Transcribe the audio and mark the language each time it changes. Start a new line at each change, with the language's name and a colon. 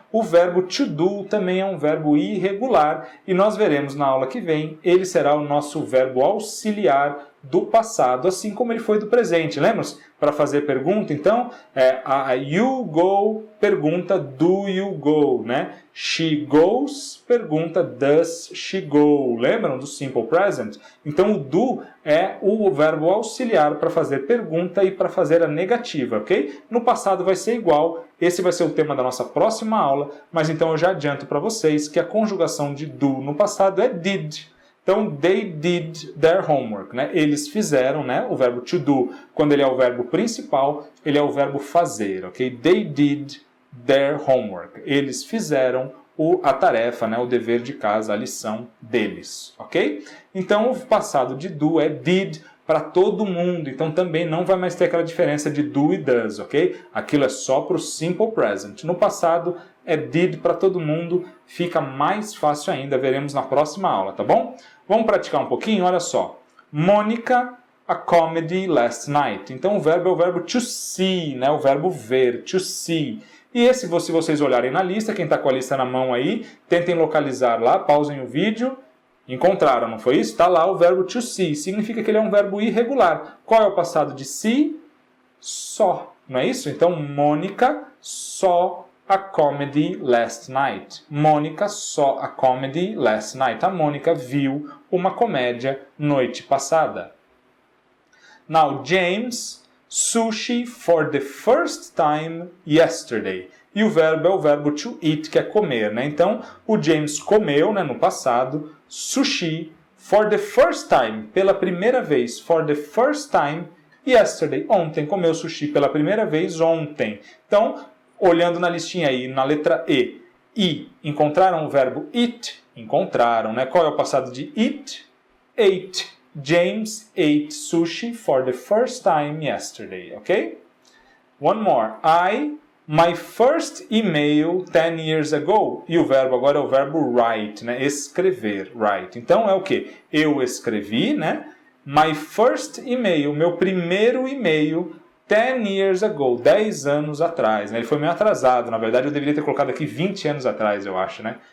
Portuguese: O verbo to do também é um verbo irregular e nós veremos na aula que vem, ele será o nosso verbo auxiliar do passado, assim como ele foi do presente. Lembra-se? Para fazer pergunta, então, a
English: you go
Portuguese: pergunta
English: do you go,
Portuguese: né?
English: She goes
Portuguese: pergunta
English: does she go.
Portuguese: Lembram do simple present? Então, o do é o verbo auxiliar para fazer pergunta e para fazer a negativa, ok? No passado vai ser igual, esse vai ser o tema da nossa próxima aula, mas então eu já adianto para vocês que a conjugação de do no passado é did.
English: Então, they did their homework, né?
Portuguese: Eles fizeram, né? O verbo to do, quando ele é o verbo principal, ele é o verbo fazer, ok?
English: They did their homework.
Portuguese: Eles fizeram a tarefa, né? O dever de casa, a lição deles, ok? Então, o passado de do é did para todo mundo. Então, também não vai mais ter aquela diferença de do e does, ok? Aquilo é só para o simple present. No passado, é did para todo mundo. Fica mais fácil ainda. Veremos na próxima aula, tá bom? Vamos praticar um pouquinho? Olha só.
English: Mônica, a comedy last night.
Portuguese: Então, o verbo é o verbo to see, né? O verbo ver, to see. E esse, se vocês olharem na lista, quem está com a lista na mão aí, tentem localizar lá, pausem o vídeo. Encontraram, não foi isso? Está lá o verbo to see. Significa que ele é um verbo irregular. Qual é o passado de see? Saw. Não é isso?
English: Então, Mônica saw a comedy last night. Mônica saw a comedy last night.
Portuguese: A Mônica viu uma comédia noite passada.
English: Now, James, sushi for the first time yesterday.
Portuguese: E o verbo é o verbo to eat, que é comer, né? Então, o James comeu, né, no passado, sushi
English: for the first time,
Portuguese: pela primeira vez.
English: For the first time yesterday.
Portuguese: Ontem, comeu sushi pela primeira vez ontem. Então, olhando na listinha aí, na letra E, encontraram o verbo eat? Encontraram, né? Qual é o passado de eat? Ate.
English: James ate sushi for the first time yesterday, ok? One more. My first email 10 years ago.
Portuguese: E o verbo agora é o verbo write, né? Escrever, write. Então é o quê? Eu escrevi, né?
English: My first email,
Portuguese: meu primeiro e-mail
English: 10 years ago,
Portuguese: 10 anos atrás, né? Ele foi meio atrasado, na verdade eu deveria ter colocado aqui 20 anos atrás, eu acho, né?